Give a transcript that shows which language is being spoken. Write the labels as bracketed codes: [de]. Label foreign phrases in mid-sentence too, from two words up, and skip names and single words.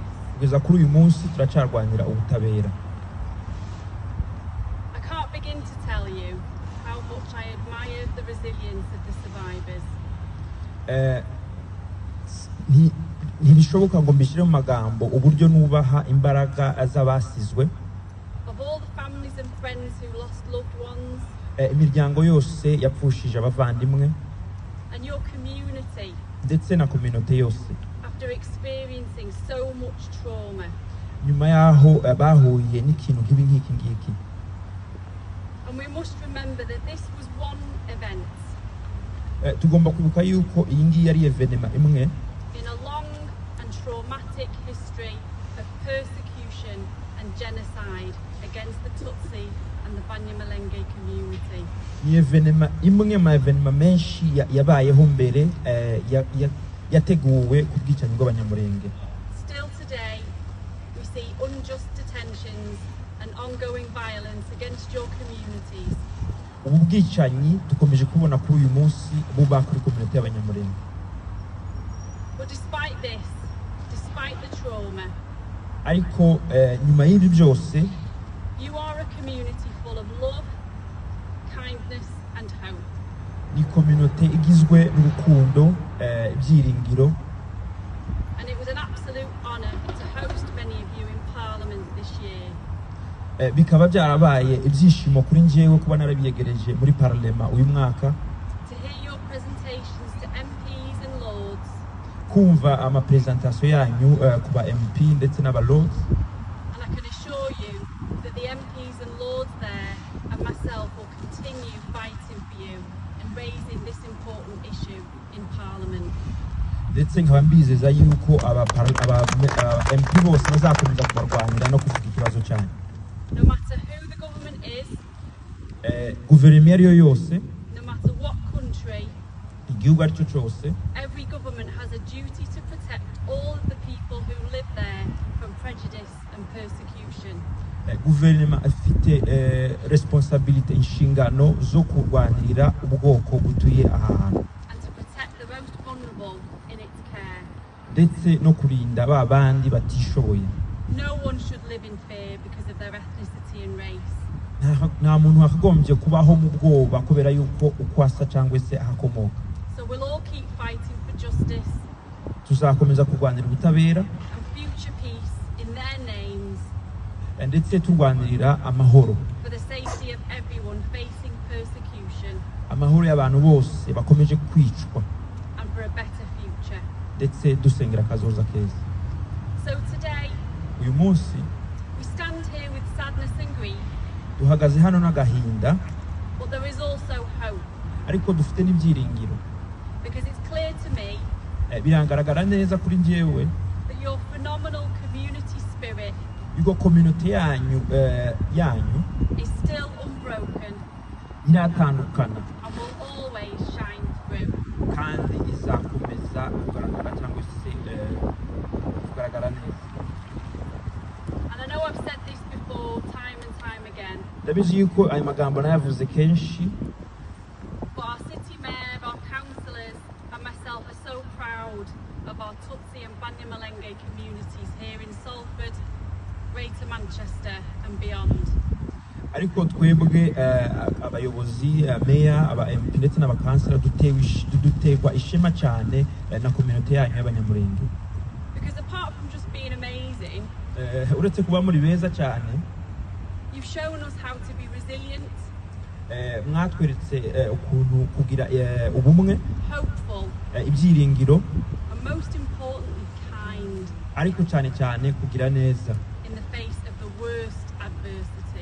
[rw] Kugeza kuri uyu munsi turacarwanira ubutabera. [en] I can't begin to tell you how much I admired the resilience of the survivors. [rw] Ntibishoboka ngo mbishyire mu magambo uburyo nubaha imbaraga z'abasizwe. [en] Of all the families and friends who lost loved ones. [rw] Imiryango yose yapfushije abavandimwe. [en] And your community. [rw] Ndetse na community yose. [en] After experiencing so much trauma. [rw] Nyuma yaho bahuye n'ikintu nk'iki ngiki. [en] And we must remember that this was one event. [rw] Tugomba kwibuka yuko iyi ngiyi ari evenema imwe. [en] In a long and traumatic history of persecution and genocide against the Tutsi and the Banyamulenge community. [rw] Ni evenema imwe ma evenema menshi yabayeho mbere yateguwe ku bwicanyi bw'abanyamurenge. [en] Still today, we see unjust detentions and ongoing violence against your communities. [rw] Ubu bwicanyi dukomeje kubona kuri uyu munsi buba kuri community y'abanyamurenge. [en] But despite this, despite the trauma, [rw] ariko nyuma y'ibi byose, [en] you are a community full of love, kindness and hope. [rw] Ni community igizwe n'urukundo, ibyiringiro. [en] And it was an absolute honor to host many of you in Parliament this year. [rw] Bikaba byarabaye ibyishimo kuri njyewe kuba narabiyegereje muri Parlement uyu mwaka. [en] To hear your presentations to MPs and Lords. [rw] Kumva ama presentation yanyu kuba MP ndetse n'aba Lords. [en] And I can assure you that the MPs and Lords there and myself will continue fighting for you and raising this important issue in Parliament. [rw] Ndetse nkaba mbizeza yuko aba MP bose bazakomeza kubarwanira no kuvuga ikibazo cyane. [en] No matter who the government is, [rw] guverinoma ariyo yose, [en] no matter what country, [rw] igihugu aricyo cyose, [en] every government has a duty to protect all of the people who live there from prejudice and persecution. [rw] Guverinoma afite responsibility, inshingano zo kurwanirira ubwoko butuye aha hantu. [en] And to protect the most vulnerable in its care. [rw] Ndetse no kurinda ba bandi batishoboye. [en] No one should live in fear because of their ethnicity and race. [rw] Nta muntu wakagombye kubaho mu bwoba kubera yuko ukwasa cyangwa se ahakomoka. [en] So we'll all keep fighting for justice. [rw] Tuzakomeza kurwanira ubutabera. [en] And future peace in their names. [rw] Ndetse turwanirira amahoro. [en] For the safety of everyone facing persecution. [rw] Amahoro y'abantu bose bakomeje kwicwa. [en] And for a better future. [rw] Ndetse dusengera kazoza keza. [en] So today, [rw] uyu munsi, [en] we stand here with sadness and grief. [rw] Duhagaze hano n'agahinda. [en] But there is also hope. [rw] Ariko dufite n'ibyiringiro. [en] Because it's clear to me. [rw] Birangaragara neza kuri njyewe. [en] That your phenomenal community spirit. [rw] Yuko community yanyu [en] is still unbroken. [rw] Iratandukana. [en] And will always shine through. [rw] Kandi izakomeza kugaragara cyangwa se kugaragara neza. [en] And I know I've said this before time and time again. [rw] Ndabizi yuko ayo magambo nayavuze kenshi. [en] But our city mayor, our councillors and myself are so proud of our Tutsi and Banyamulenge communities here in Salford, Greater Manchester and beyond. [rw] ariko twebwe abayobozi meya aba MP ndetse n'abakansela dutegwa ishema cyane na community yanyu y'abanyamurenge. [en] Because apart from just being amazing, [rw] uretse kuba muri beza cyane, [en] you've shown us how to be resilient, [rw] mwatweretse ukuntu kugira ubumwe, [en] hopeful, [rw] ibyiringiro, [en] and most importantly kind, [rw] ariko cyane cyane kugira neza [en] in the face of the worst adversity.